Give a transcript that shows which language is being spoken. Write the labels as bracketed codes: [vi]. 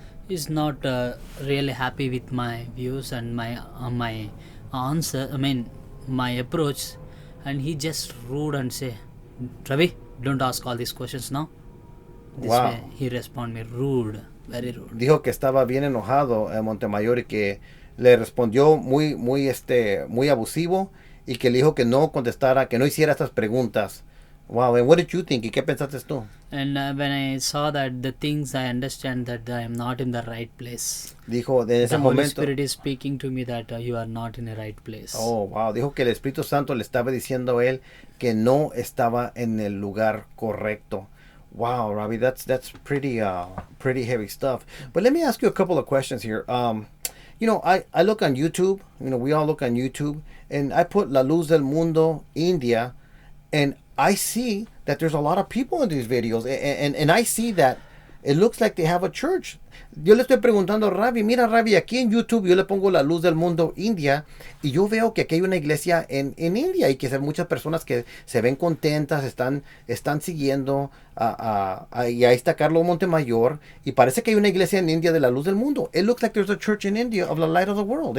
[en] He's not really happy with my views and my answer. I mean, my approach. And he just rude and say, Ravi, don't ask all these questions now. This way he responded me rude, very rude. [es] Dijo que estaba bien enojado Montemayor y que le respondió muy abusivo y que le dijo que no contestara, que no hiciera estas preguntas. [en] Wow, and what did you think? [es] ¿Y qué pensaste tú? [en] And when I saw that the things, I understand that I am not in the right place. [es] Dijo de ese [en] the Holy [es] momento. [en] Spirit is speaking to me that you are not in the right place. Oh, wow. [es] Dijo que el Espíritu Santo le estaba diciendo a él que no estaba en el lugar correcto. [en] Wow, Ravi, that's pretty heavy stuff. But let me ask you a couple of questions here. I look on YouTube. We all look on YouTube, and I put La Luz del Mundo, India, and I see that there's a lot of people in these videos, and I see that it looks like they have a church. [es] Yo le estoy preguntando a Ravi, mira Ravi, aquí en YouTube yo le pongo La Luz del Mundo India y yo veo que aquí hay una iglesia en India y que hay muchas personas que se ven contentas, están siguiendo y ahí está Carlos Montemayor y parece que hay una iglesia en India de La Luz del Mundo. [en] It looks like there's a church in India of the Light of the World.